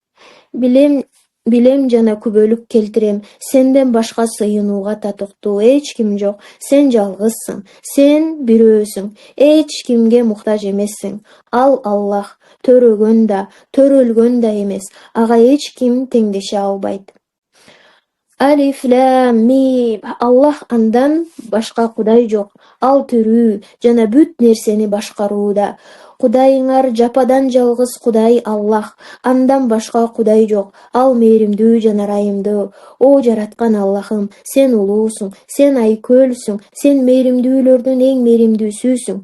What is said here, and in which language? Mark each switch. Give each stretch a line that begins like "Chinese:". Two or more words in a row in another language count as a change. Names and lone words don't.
Kyrgyz: Билем жана күбөлүк келтирем. Сенден башка сыйынууга татыктуу эч ким жок. Сен жалгызсың. Сен бирөөсүң. Эч кимге муктаж эмессиң. Ал Аллах төрөгөн да, төрөлгөн да эмес. Ага эч ким теңдеше албайт.
Arabic: ألف لام ميم.
Kyrgyz: Аллах андан башка Кудай жок. Ал тирүү жана бүт нерсени башкарууда. Кудайыңар жападан жалгыз Кудай Аллах. Андан башка Кудай жок. Ал мээримдүү жана ырайымдуу. О жараткан Аллахым, сен улуусуң, сен айкөлсүң, сен мээримдүүлөрдүн эң мээримдүүсүсүң.